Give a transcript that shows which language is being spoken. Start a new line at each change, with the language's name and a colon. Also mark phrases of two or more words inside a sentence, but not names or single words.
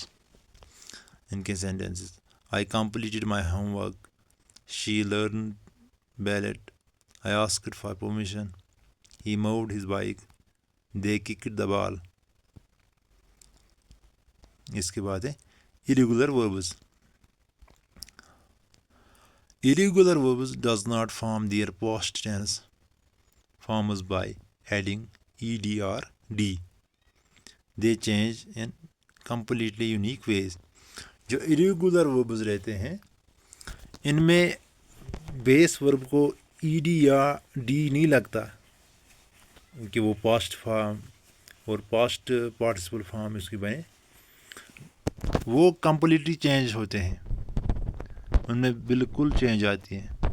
English: इनके sentences: I completed my homework, she learn ballet, I asked for permission, he moved his bike, they kicked the ball.
Hindi: इसके बाद है
English: irregular verbs. Irregular verbs does not form their past tense forms by adding ed or d. They change in completely unique ways.
Hindi: जो
English: irregular verbs
Hindi: रहते हैं इनमें
English: base verb
Hindi: को ed या d नहीं लगता कि वो
English: past form
Hindi: और
English: past participle form
Hindi: इसकी बने. वो
English: completely change
Hindi: होते हैं, उनमें बिल्कुल चेंज आती है.